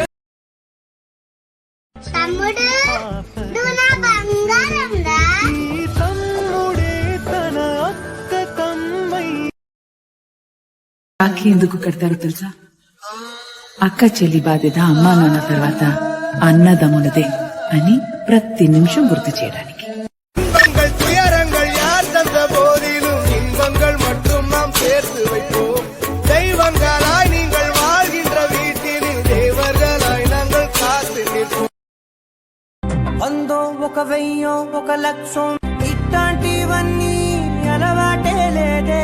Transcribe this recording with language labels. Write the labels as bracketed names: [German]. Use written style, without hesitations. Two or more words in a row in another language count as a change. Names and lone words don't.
[Telugu] తమ్ముడు నువ్వు నా బంగారం రా. తమ్ముడే తన అక్క తమ్మై రాఖీ ఎందుకు కడతారో తెలుసా? అక్క చెల్లి బాధ్యత అమ్మా నాన్న తర్వాత అన్నదమ్ములదే అని ప్రతి నిమిషం గుర్తు చేయడానికి. [Tamil] இன்பங்கள் துயரங்கள் யார் தந்த போதிலும் இன்பங்கள் மட்டும் நாம் சேர்த்து வைப்போம். தெய்வங்களாய் நீங்கள் வாழ்கின்ற வீட்டில் தேவர்களாய் நாங்கள் காத்து நிற்போம். [Telugu] వందో ఒక వెయ్యో ఒక లక్షం ఇట్లాంటివన్నీ అలవాటే లేదే.